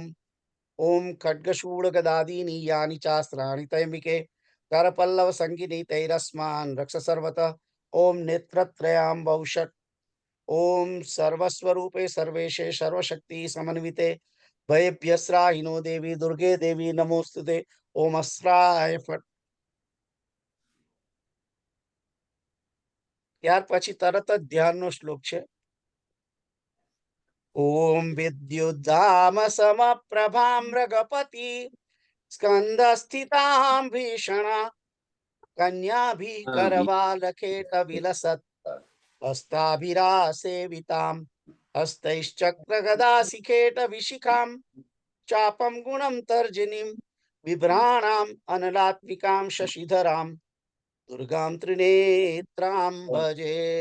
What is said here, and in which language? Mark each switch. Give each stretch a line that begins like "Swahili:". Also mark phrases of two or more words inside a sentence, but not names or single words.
Sanskrit: ओम खड्गशूलगदादीनि यानि चास्त्राणि तैम्बिके करपल्लव संगिनी तैरस्मान् रक्ष सर्वतः ओम नेत्रत्रयां वौषट्। ओम सर्वस्वरूपे सर्वेशे सर्वशक्ति समन्विते भयभ्यस्राहिनो देवी दुर्गे देवी नमोस्तुते ओम अस्राय फट्।
Gujarati: ત્યાર પછી તરત જ ધ્યાનનો શ્લોક છે।
Sanskrit: ओम विद्युद्धाम समप्रभां मृगपति स्कंदस्थितां भीषणा कन्याभिः करवालखेट विलसत् हस्ताभिरासेवितां हस्तैश्चक्रगदाशिखेट विशिखां चापं गुणं तर्जनीं बिभ्राणाम् अनलात्मिकां शशिधरां दुर्गां त्रिनेत्रां भजे।